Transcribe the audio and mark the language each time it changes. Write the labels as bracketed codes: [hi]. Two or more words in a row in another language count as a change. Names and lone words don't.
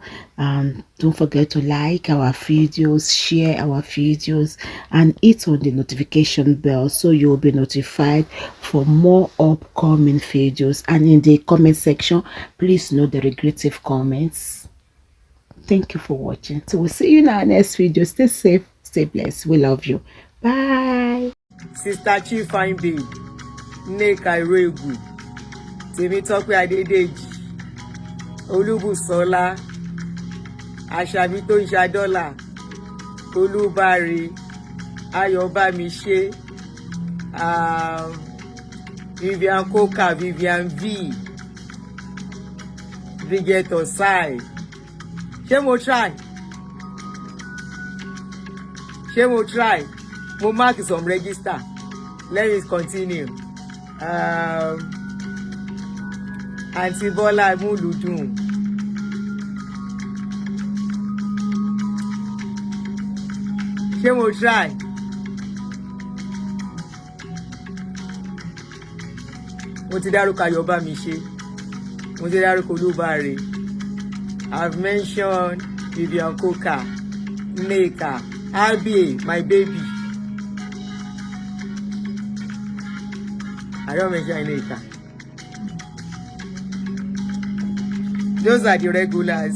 [en] Don't forget to like our videos, share our videos, and hit on the notification bell so you'll be notified for more upcoming videos. And in the comment section, please note the regrettive comments. Thank you for watching. So we'll see you in our next video. Stay safe, stay blessed. We love you. Bye. Sister Chief Fine Babe, Nneka Iroegu, Temitope Adedeji, Olúbùsọ́lá, Àṣàbí [yo] tó ń ṣadọ́là, [en] Olúbáre, Ayọ̀bámiṣé, Vivian Coker, Vivian V, Bridget Osai. [yo] Ṣé mo try? Ṣé mo try? [en] Mo mark some register. Let me continue. Aunty Bola Muludun. [yo] Ṣé mo try? Mo ti dárúkọ Ayọ̀bámiṣé. Mo ti dárúkọ Olúbáre. [en] I've mentioned Vivian Coker, Nneka, RBA, my baby. I don't mention Nneka. Those are the regulars.